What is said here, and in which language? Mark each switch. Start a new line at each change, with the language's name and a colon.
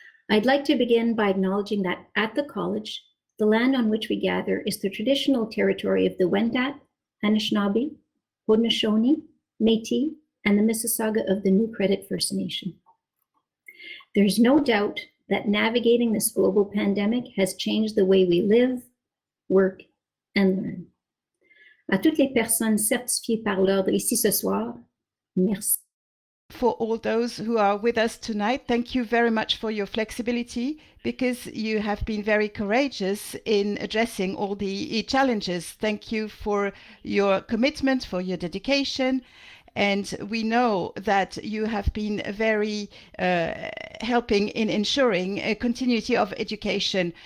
English: I'd like to begin by acknowledging that at the college, the land on which we gather is the traditional territory of the Wendat, Anishinaabe, Haudenosaunee, Métis, and the Mississauga of the New Credit First Nation. There's no doubt that navigating this global pandemic has changed the way we live, work, and learn.
French: À toutes les personnes certifiées par l'ordre ici ce soir, merci.
English: For all those who are with us tonight, thank you very much for your flexibility, because you have been very courageous in addressing all the challenges. Thank you for your commitment, for your dedication. And we know that you have been very helping in ensuring a continuity of education.